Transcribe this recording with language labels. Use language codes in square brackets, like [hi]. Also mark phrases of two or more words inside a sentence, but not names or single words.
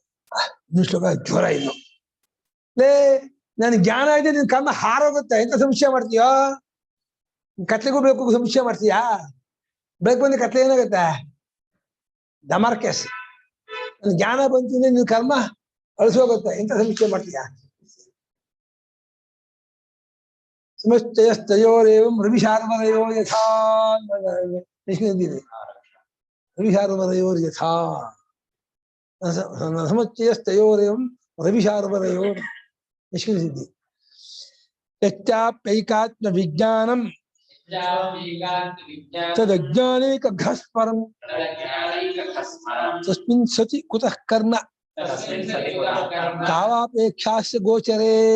[kn] ಇನ್ನು ಶ್ಲೋಕ ಜ್ವರ ಇನ್ನು ಲೇ ನನ್ ಜ್ಞಾನ ಇದೆ ನಿನ್ ಕರ್ಮ ಹಾರೋಗುತ್ತೆ ಎಂತ ಸಂಶಯ ಮಾಡ್ತೀಯೋ ಕತ್ಲೆಗೂ ಬೆಳಕು ಸಂಶಯ ಮಾಡ್ತೀಯಾ ಬೆಳಕು ಬಂದು ಕತ್ಲೆ ಏನಾಗುತ್ತೆ ಡಮಾರ್ಕೆಸ್ ನನ್ ಜ್ಞಾನ ಬಂತು ಅಂದ್ರೆ ನಿನ್ ಕರ್ಮ ಅಳಿಸೋಗುತ್ತೆ ಎಂತ ಸಂಶಯ ಮಾಡ್ತೀಯಾ [sa] ಸಮಶ್ಚಯಸ್ತಯೋರೇವಂ ರವಿಶಾರ್ವರಯೋ ಯಥಾ ರವಿಶಾರ್ವರಯೋರ್ ಯಥಾ ಸಮಶ್ಚಯಸ್ತಯೋರೇವಂ ರವಿಶಾರ್ವರಯೋ ನಿಷ್ಕೃತಿಸಿದ್ದಿ ಯಚ್ಚಾಪ್ಯೈಕಾತ್ಮ ವಿಜ್ಞಾನಂ ತದಜ್ಞಾನೇಕ ಘಸ್ಪರಂ ತಸ್ಮಿನ್ ಸತಿ ಕುತಃ ಕರ್ಮ ತಾವಾಪೇಕ್ಷಾಸ್ಯ ಗೋಚರೇ